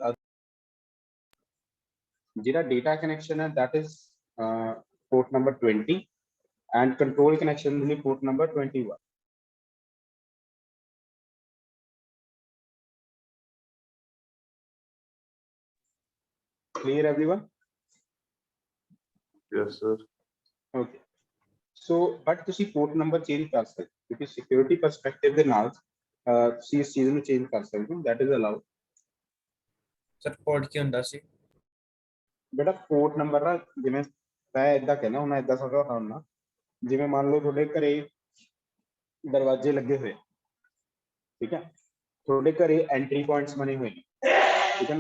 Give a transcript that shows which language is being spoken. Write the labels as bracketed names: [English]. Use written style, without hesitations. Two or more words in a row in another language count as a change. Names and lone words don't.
[Punjabi] ਜਿਹੜਾ ਡੇਟਾ ਕਨੈਕਸ਼ਨ ਹੈ [English] that is port number 20 and control connection [Punjabi] ਦੇ ਲਈ [English] port number 21। clear everyone? Yes, sir. Okay, so but [Punjabi] ਤੁਸੀਂ [English] port number [Punjabi] change ਕਰ ਸਕਦੇ ਕਿਉਂਕਿ [English] security perspective [Punjabi] ਦੇ ਨਾਲ ਤੁਸੀਂ ਇਸ ਚੀਜ਼ ਨੂੰ change ਕਰ ਸਕਦੇ ਹੋ, [English] that is allowed। [Punjabi] ਸਰ ਪੋਰਟ ਕੀ ਹੁੰਦਾ ਸੀ? ਬੇਟਾ [English] port number [Punjabi] ਨਾ, ਜਿਵੇਂ ਮੈਂ ਇਦਾਂ ਕਹਿਣਾ ਹੁਣ, ਇਦਾਂ ਸਮਝਾ ਹੁੰਦਾ, ਜਿਵੇਂ ਮੰਨ ਲਓ ਤੁਹਾਡੇ ਘਰੇ ਦਰਵਾਜ਼ੇ ਲੱਗੇ ਹੋਏ, ਠੀਕ ਹੈ, ਤੁਹਾਡੇ ਘਰੇ [English] entry points [Punjabi] ਬਣੇ ਹੋਏ ਨੇ, ਠੀਕ ਹੈ ਨਾ।